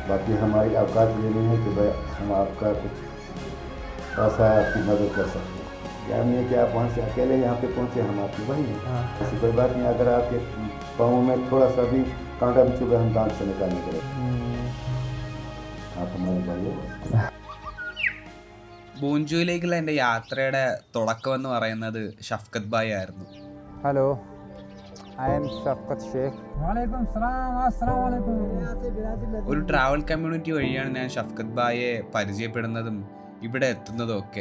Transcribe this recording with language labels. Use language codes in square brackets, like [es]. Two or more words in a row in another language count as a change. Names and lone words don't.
[hi] बाकी हमारी औकात ये नहीं है कि भाई हम आपका कुछ पैसा है आपकी मदद कर सकते हैं। या नहीं है कि आप वहाँ से अकेले यहाँ पे पहुँचे, हम आपकी वही हैं, ऐसी कोई बात नहीं। अगर आपके पाँव में थोड़ा सा भी कांटा भी चुभे हम दांत से निकाल निकले, आप हमारे भाई। [ml] ബോഞ്ചോയിലേക്കുള്ള എൻ്റെ യാത്രയുടെ തുടക്കമെന്ന് പറയുന്നത് ഷഫ്കത്ത് ഭായ് ആയിരുന്നു. [en] Hello, I am Shafkat Sheikh. [ml] ഒരു ട്രാവൽ കമ്മ്യൂണിറ്റി വഴിയാണ് ഞാൻ ഷഫ്കത്ത് ഭായെ പരിചയപ്പെടുന്നതും ഇവിടെ എത്തുന്നതും ഒക്കെ.